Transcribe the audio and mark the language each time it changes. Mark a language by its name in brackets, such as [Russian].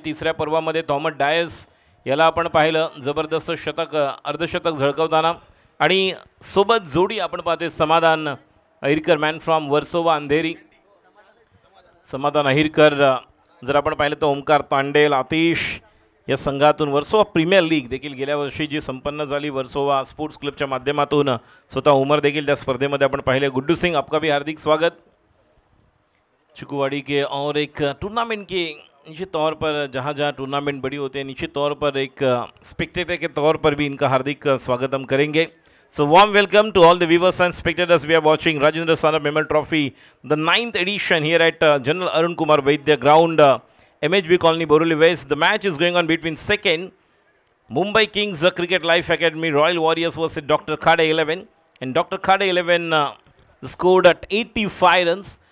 [Marathi] तिसऱ्या पर्वामध्ये थॉमस डायस याला आपण पाहिलं जबरदस्त शतक, अर्धशतक झळकवताना, आणि सोबत जोडी आपण पाहतोय समाधान अहिरकर, [English] man from [Marathi] वर्सोवा अंधेरी। समाधान अहिरकर जर आपण पाहिलं तर ओमकार तांडेल, आतिश या संघातून वर्सोवा प्रीमियर लीग देखील गेल्या वर्षी जी संपन्न झाली वर्सोवा स्पोर्ट्स क्लबच्या माध्यमातून, स्वतः उमर देखील त्या स्पर्धेमध्ये आपण पाहिले। [Hindi] गुड्डू सिंह, आपका भी हार्दिक स्वागत। चिकुवाड़ी के और एक टूर्नामेंट के निश्चित तौर पर जहाँ जहाँ टूर्नामेंट बड़ी होते हैं, निश्चित तौर पर एक स्पेक्टेटर के तौर पर भी इनका हार्दिक स्वागत हम करेंगे। [English] So warm welcome to all the viewers and spectators. We are watching Rajendra Saanap Memorial Trophy, the 9th edition here at General Arun Kumar Vaidya Ground, MHB Colony, Borivali West. The match is going on between second Mumbai Kings Cricket Life Academy Royal Warriors versus Dr. Khade 11, and Dr. Khade 11 scored at 85 runs.